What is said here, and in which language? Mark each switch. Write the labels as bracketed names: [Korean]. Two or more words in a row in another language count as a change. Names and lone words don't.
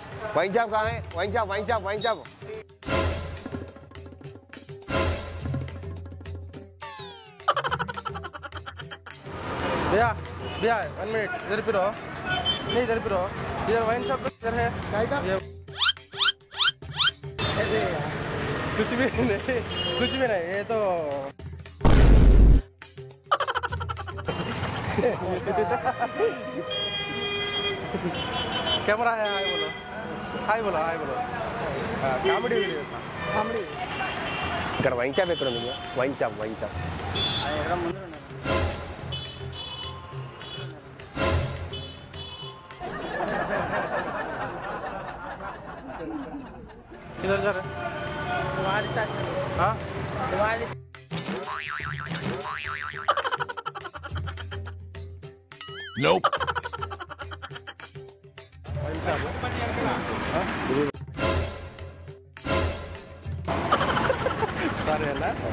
[English] wine shop కావాలి, wine shop wine shop wine shop. [Hindi] भैया भैया 1 मिनट इधर पे रहो, नहीं इधर पे रहो, इधर [English] wine shop [Hindi] इधर है ये कुछ भी नहीं ये तो कैमरा है, हाय बोलो [English] comedy video comedy. [Telugu] ఇక్కడ [English] wine shop [Telugu] ఎక్కడ ఉంది? [English] wine shop [Hindi] इधर जा रहे हाँ [English] Nope. [Telugu] సరే అన్న